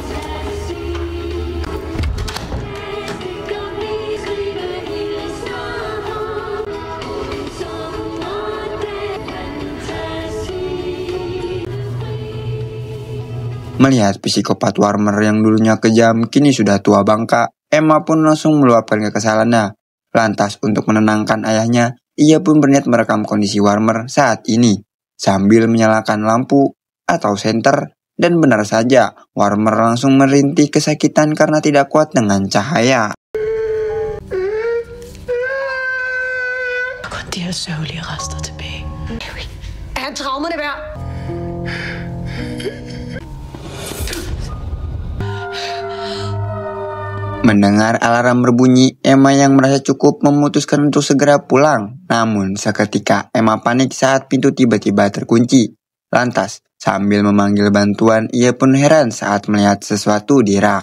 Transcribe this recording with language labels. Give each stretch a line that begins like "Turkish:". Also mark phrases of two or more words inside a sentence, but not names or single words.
Indonesian: Melihat psikopat Warmer yang dulunya kejam kini sudah tua bangka, Emma pun langsung meluapkan kekesalannya. Lantas untuk menenangkan ayahnya, ia pun berniat merekam kondisi Warmer saat ini, sambil menyalakan lampu atau senter, dan benar saja, Warmer langsung merintih kesakitan karena tidak kuat dengan cahaya.
Danish: De her sørgelige rester tilbage. Er traumerne værd?
Indonesian: Mendengar alarm berbunyi, Emma yang merasa cukup memutuskan untuk segera pulang. Namun seketika Emma panik saat pintu tiba-tiba terkunci. Lantas, sambil memanggil bantuan, ia pun heran saat melihat sesuatu di rak.